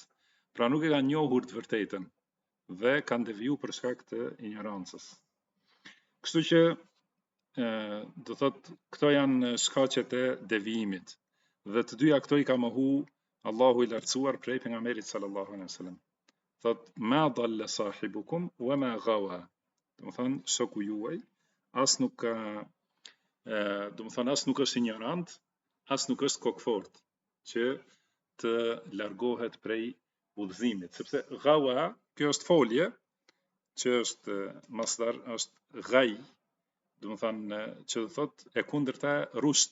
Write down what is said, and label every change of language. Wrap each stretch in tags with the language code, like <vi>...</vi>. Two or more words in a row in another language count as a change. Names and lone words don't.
<sq>Pra nuk e kanë njohur të vërtetën dhe kanë deviju për shkak të ignorancës. Kështu që do thot këto janë shkaqet e devijimit. Dhe të dyja këto i ka mohu Allahu i lartësuar prej pejgamberit</sq> <ar>صلى الله عليه وسلم. Thot ما ضل صاحبكم وما غوى.</ar> <sq>Do të thonë shoku juaj as nuk ka do të thonë as nuk është ignorant, as nuk është kokfort që të largohet prej udhëzimit, sepse gawa, kjo është folje, që është masdar, është ghaj, do të thonë që do thotë e kundërta rusht.</sq>